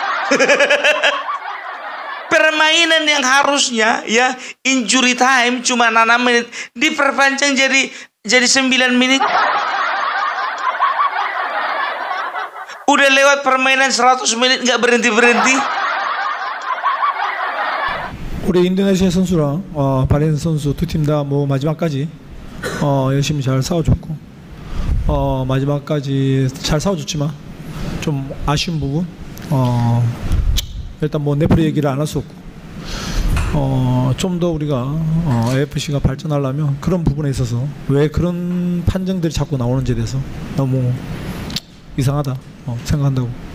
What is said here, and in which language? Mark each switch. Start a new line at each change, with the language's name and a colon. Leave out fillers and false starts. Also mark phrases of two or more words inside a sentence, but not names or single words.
Indonesian: Permainan yang harusnya ya injury time cuma 6 menit diperpanjang jadi 9 menit. Udah lewat permainan 100 menit nggak berhenti.
Korean: 우리 인도네시아 선수랑 바레인 선수 두 팀 다 뭐 마지막까지 열심히 잘 싸워줬고 마지막까지 잘 싸워줬지만 좀 아쉬운 부분 일단 뭐 네프리 얘기를 안 할 수 없고 좀 더 우리가 AFC가 발전하려면 그런 부분에 있어서 왜 그런 판정들이 자꾸 나오는지에 대해서 너무 이상하다 생각한다고.